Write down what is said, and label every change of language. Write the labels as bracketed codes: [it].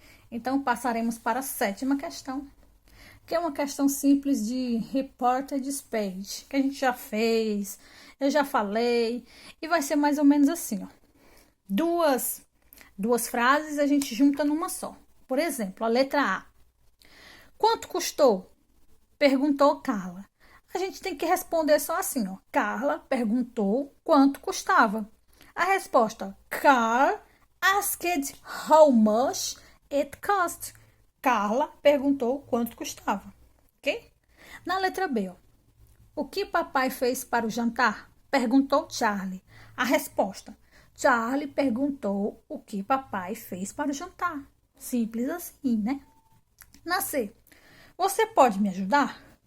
[pt] Então, passaremos para a 7ª questão, que é uma questão simples de reported page, que a gente já fez, eu já falei, e vai ser mais ou menos assim, ó. Duas frases a gente junta numa só. Por exemplo, a letra A. Quanto custou? Perguntou Carla. A gente tem que responder só assim, ó. Carla perguntou quanto custava. A resposta, [en] Carl asked how much it cost. [pt] Carla perguntou quanto custava, ok? Na letra B, ó. O que papai fez para o jantar? Perguntou Charlie. A resposta, Charlie perguntou o que papai fez para o jantar. Simples assim, né? Na C, você pode me ajudar?